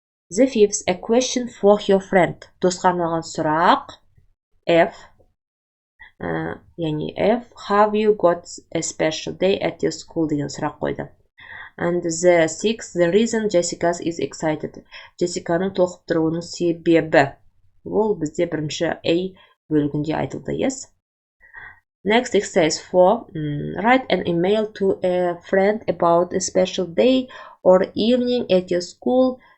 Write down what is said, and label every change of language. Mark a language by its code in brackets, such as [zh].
[en] The fifth, a question for your friend. [kk] Досқа арналған сұрақ. F. Яғни F. [en] Have you got a special day at your school [kk] деген сұрақ қойды. [en] And the sixth, the reason Jessica is excited. [kk] Jessicaның толқып тұруының себебі. Ол бізде бірінші A бөлігінде айтылды. [en] Yes. Next exercise 4. Write an email to a friend about a special day or evening at your school.